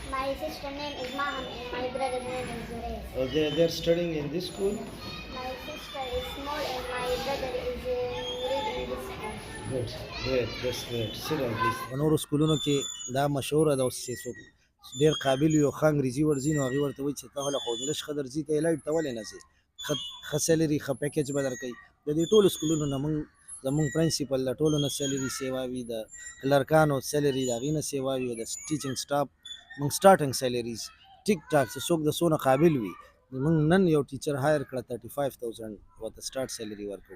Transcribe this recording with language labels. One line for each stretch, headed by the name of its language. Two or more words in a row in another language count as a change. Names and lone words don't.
English: My sister name is Maham and my brother name is Zurez. Oh, they're studying in this school? My sister is small and my brother is reading this school. Good, great, that's great. Sit down, please.
Pashto: په نورو سکولونو کې دا مشهوره ده اوس چې څوک ډېر قابل وي او ښه انګریزي ورځي نو هغې ورته وایي چې ته هله خو انګلیش ښه درځي ته ایلایټ ته ولې نه ځې ښه سیلري ښه پیکیج به درکوي د دې ټولو سکولونو نه زمونږ پرنسپل د ټولو نه سیلري سیوا وي د کلرکانو سیلري د هغې نه سیوا وي او د
English: teaching staff
Pashto: موږ
English: starting salaries
Urdu: ټیک ټاک
Pashto: چې څوک د څونه قابل وي موږ نن یو
English: teacher hire
Pashto: کړه 35,000 ورته
English: start salary
Pashto: ورکوو.